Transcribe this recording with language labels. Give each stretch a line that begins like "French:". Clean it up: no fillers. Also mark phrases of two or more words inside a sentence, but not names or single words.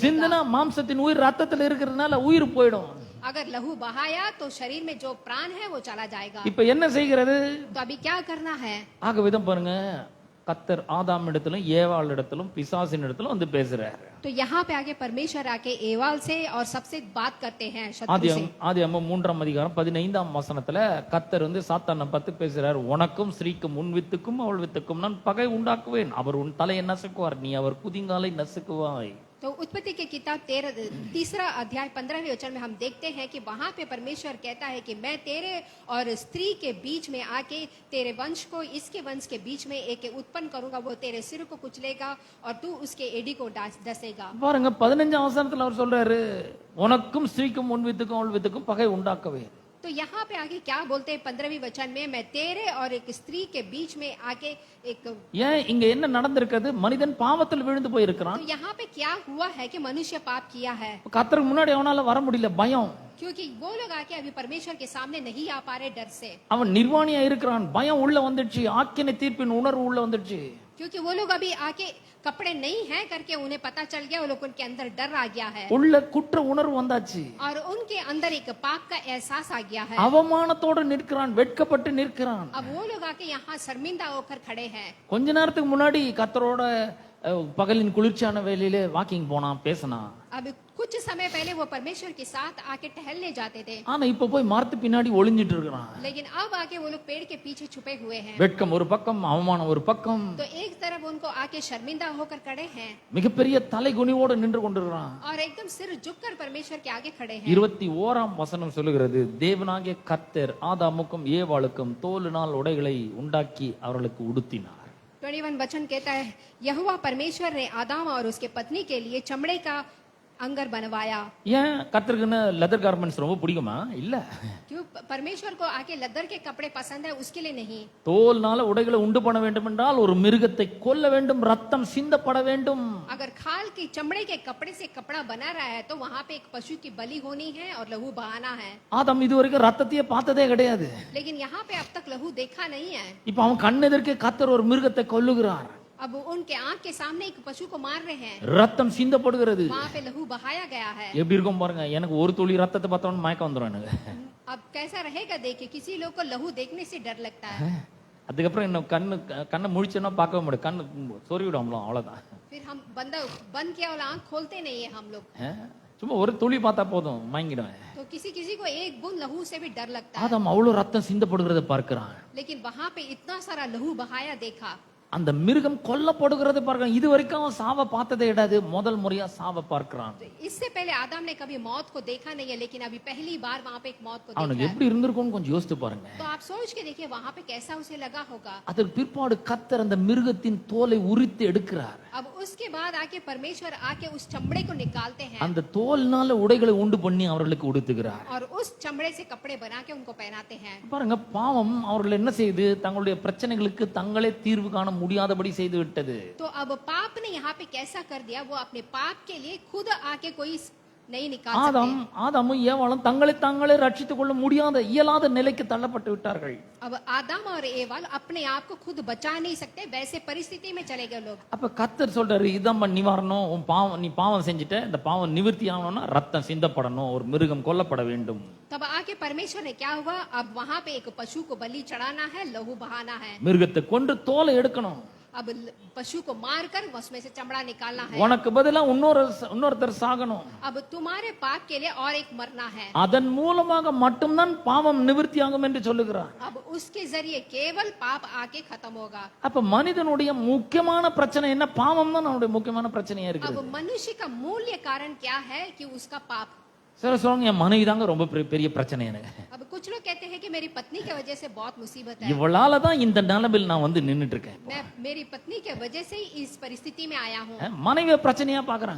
Tamil: சிந்தனா மாம்சத்தின் உயிர் ரத்தத்துல இருக்கிறதுனால உயிர் போயிடும்.
Hindi: अगर लहू बहाया तो शरीर में जो प्राण है वो चला जाएगा.
Tamil: இப்ப என்ன செய்கிறது?
Hindi: तो अभी क्या करना है?
Tamil: ஆகவேதான் பாருங்க, கர்த்தர் ஆதாம் இடத்திலும் ஏவாள் இடத்திலும் பிசாசின் இடத்திலும் வந்து பேசுறாரு.
Hindi: तो यहाँ पे आगे परमेश्वर आके एवाल से और सबसे बात करते हैं शत्रु से.
Tamil: ஆதியாகமம் 3ஆம் அதிகாரம் 15ஆம் வசனத்துல கர்த்தர் வந்து சாத்தானை பார்த்து பேசுறாரு, உனக்கும் ஸ்ரீக்கும் உன் வித்துக்கும் அவள் வித்துக்கும் நான் பகை உண்டாக்குவேன், அவர் உன் தலையை நசுக்குவார், நீ அவர் குதிங்காலை நசுக்குவாய்.
Hindi: तो उत्पत्ति की किताब 3 अध्याय 15वें वचन में हम देखते हैं कि वहां पे परमेश्वर कहता है कि मैं तेरे और स्त्री के बीच में आके तेरे वंश को इसके वंश के बीच में एक उत्पन्न करूंगा, वो तेरे सिर को कुचलेगा और तू उसके एड़ी को डसेगा.
Tamil: பாருங்க, 15ஆம் வசனத்துல அவர் சொல்றாரு, உனக்கும் ஸ்ரீக்கும் உன் வித்துக்கும் அவள் வித்துக்கும் பகை உண்டாக்குவேன்.
Hindi: तो यहाँ पे आगे क्या बोलते हैं 15वीं वचन में, मैं तेरे और एक स्त्री के बीच में आके एक.
Tamil: ஏன் இங்க என்ன நடந்திருக்கிறது? மனிதன் பாவத்தில் விழுந்து போயிருக்கிறான்.
Hindi: तो यहाँ पे क्या हुआ है कि मनुष्य पाप किया है.
Tamil: கர்த்தருக்கு முன்னாடி அவனால வர முடியல, பயம்.
Hindi: क्योंकि वो लोग आके अभी परमेश्वर के सामने नहीं आ पा रहे डर से.
Tamil: அவன் நிர்வாணியா இருக்கிறான், பயம் உள்ள வந்துடுச்சு, ஆக்கினை தீர்ப்பின் உணர்வு உள்ள வந்துடுச்சு.
Hindi: क्योंकि वो लोग अभी आके कपड़े नहीं हैं करके उन्हें पता चल गया, वो लोग उनके अंदर डर आ गया है
Tamil: உள்ள குற்ற உணர்வு வந்தாச்சு.
Hindi: और उनके अंदर एक पाप का एहसास आ गया है.
Tamil: அவமானத்தோடு நிற்கிறான், வெட்கப்பட்டு நிற்கிறான்.
Hindi: अब वो लोग आके यहाँ शर्मिंदा होकर खड़े हैं.
Tamil: கொஞ்ச நேரத்துக்கு முன்னாடி கர்த்தரோட பகலின் குளிர்ச்சியான வேலையில வாக்கிங் போனான், பேசினான்.
Hindi: अब कुछ समय पहले वो परमेश्वर के साथ आके टहलने जाते थे,
Tamil: ஆனா இப்ப போய் மரத்து பின்னாடி ஒளிஞ்சிட்டு இருக்கிறான்.
Hindi: लेकिन अब आके वो लोग पेड़ के पीछे छुपे हुए हैं.
Tamil: வெட்கம் ஒரு பக்கம், அவமானம் ஒரு பக்கம்,
Hindi: तो एक तरफ उनको आके शर्मिंदा होकर खड़े हैं
Tamil: மிகப்பெரிய தலைகுனிவோடு நின்று கொண்டிருக்கிறான்.
Hindi: और एकदम सिर झुककर परमेश्वर के आगे खड़े हैं.
Tamil: 21ஆம் வசனம் சொல்லுகிறது, தேவனாகிய கர்த்தர் ஆதாமுக்கும் ஏவாளுக்கும் தோலினால் உடைகளை உண்டாக்கி அவர்களுக்கு உடுத்தினார்.
Hindi: 21 वचन कहता है, यहोवा परमेश्वर ने आदम और उसके पत्नी के लिए चमड़े का अंगर बनवाया।
Tamil: ஏன் கர்த்தருக்குன்னு
English: leather garments
Tamil: ரொம்ப பிடிக்குமா? இல்ல.
Hindi: क्यों परमेश्वर को आके लेदर के कपड़े पसंद है उसके लिए नहीं।
Tamil: தோல்னால உடைகளை உண்டு பண்ண வேண்டும் என்றால் ஒரு மிருகத்தை கொல்ல வேண்டும், ரத்தம் சிந்தப்பட வேண்டும்.
Hindi: अगर खाल की चमड़े के कपड़े से कपड़ा बना रहा है तो वहाँ पे एक पशु की बलि होनी है और लहू बहाना है।
Tamil: ஆதாம் இதுவரைக்கும் ரத்தத்தையே பார்த்ததே கிடையாது.
Hindi: लेकिन यहाँ पे अब तक लहू देखा नहीं है।
Tamil: இப்ப அவன் கண்ணெதிர்க்கே கர்த்தர் ஒரு மிருகத்தை கொல்லுகிறார்.
Hindi: अब उनके आंख के सामने एक पशु को मार रहे हैं,
Tamil: ரத்தம் சிந்தப்படுகிறது.
Hindi: वहाँ पे लहू बहाया गया है।
Tamil: எப்படி இருக்கும் பாருங்க. எனக்கு ஒரு துளி ரத்தத்தை பார்த்தவொன்னு மயக்கம் வந்துரும் எனக்கு.
Hindi: अब कैसा रहेगा देखिए, किसी लोग को लहू देखने से डर लगता है।
Tamil: அதுக்கப்புறம் என்ன கண்ணை முழிச்சோன்னா பார்க்கவே முடியும், கண்ணு சொருவிடும், அவ்வளவுதான்.
Hindi: फिर हम बंद किया वाला आंख खोलते नहीं है हम लोग।
Tamil: சும்மா ஒரு துளி பார்த்தா போதும் மயங்கிடுவேன்.
Hindi: तो किसी को एक बूंद लहू से भी डर लगता है।
Tamil: ஆதாம் அவ்வளவு ரத்தம் சிந்தப்படுகிறத பார்க்கிறான்.
Hindi: लेकिन वहाँ पे इतना सारा लहू बहाया देखा।
Tamil: அந்த மிருகம் கொல்லப்படுகிறத பார்க்கிறான். இது வரைக்கும் அவன் சாவை பார்த்ததே கிடையாது, முதல் முறையா சாவை பார்க்கிறான்.
Hindi: तो इससे पहले आदम ने कभी मौत को देखा नहीं है, लेकिन अभी पहली बार वहाँ पे एक मौत को
Tamil: அவனுக்கு
Hindi: देखा है।
Tamil: எப்படி இருந்திருக்கும்னு கொஞ்சம் யோசித்து பாருங்க.
Hindi: तो आप सोच के देखिए वहाँ पे कैसा उसे लगा होगा।
Tamil: அதற்கு பிற்பாடு கர்த்தர் அந்த மிருகத்தின் தோலை உரித்து எடுக்கிறார்.
Hindi: अब उसके बाद आके परमेश्वर आके उस चमड़े को निकालते हैं
Tamil: அந்த தோல்னால உடைகளை உண்டு பண்ணி அவர்களுக்கு உடுத்துகிறார்.
Hindi: और उस चमड़े से कपड़े बना के उनको पहनाते हैं।
Tamil: பாருங்க, பாவம் அவர்கள் என்ன செய்து தங்களுடைய பிரச்சனைகளுக்கு தங்களே தீர்வு காண முடியாதபடி செய்து விட்டது.
Hindi: तो अब पाप ने यहाँ पे कैसा कर दिया, वो अपने पाप के लिए खुद आके कोई नहीं निकाल सकते।
Tamil: ஆதாமும் ஏவாளும் தங்களை தாங்களே ரட்சித்துக் கொள்ள முடியாத இயலாத நிலைக்கு தள்ளப்பட்டு விட்டார்கள்.
Hindi: अब आदम और एवाल अपने आप को खुद बचा नहीं सकते, वैसे परिस्थिति में चले गए लोग।
Tamil: அப்ப கர்த்தர் சொல்றாரு, இதான் நிவாரணம், உன் பாவம், நீ பாவம் செஞ்சுட்ட, இந்த பாவம் நிவர்த்தி ஆகணும்னா ரத்தம் சிந்தப்படணும், ஒரு மிருகம் கொல்லப்பட வேண்டும்.
Hindi: तब आके परमेश्वर ने क्या हुआ, अब वहाँ पे एक पशु को बलि चढ़ाना है, लहू बहाना है।
Tamil: மிருகத்தை கொன்று தோலை எடுக்கணும்.
Hindi: अब पशु को मारकर उसमें से चमड़ा निकालना है।
Tamil: உனக்கு பதிலா இன்னொருத்தர் சாகணும்.
Hindi: अब तुम्हारे पाप के लिए और एक मरना है।
Tamil: அதன் மூலமாக மட்டும்தான் பாவம் நிவர்த்தி ஆகும் என்று சொல்லுகிறார்.
Hindi: अब उसके जरिए केवल पाप आके खत्म होगा।
Tamil: அப்ப மனிதனுடைய முக்கியமான பிரச்சனை என்ன? பாவம் தான் அவனுடைய முக்கியமான பிரச்சனையா இருக்கு.
Hindi: अब मनुष्य का मूल्य कारण क्या है कि उसका पाप।
Tamil: சில சொல்லுங்க, என் மனைவி தாங்க ரொம்ப பெரிய பிரச்சனை எனக்கு.
Hindi: अब कुछ लोग कहते हैं कि मेरी पत्नी की वजह से बहुत मुसीबत है,
Tamil: இவளால தான் இந்த நிலைமையில் நான் வந்து நின்னுட்டு இருக்கேன்.
Hindi: मैं मेरी पत्नी के वजह से ही इस परिस्थिति में आया हूँ।
Tamil: மனைவிய பிரச்சனையா பாக்குறாங்க.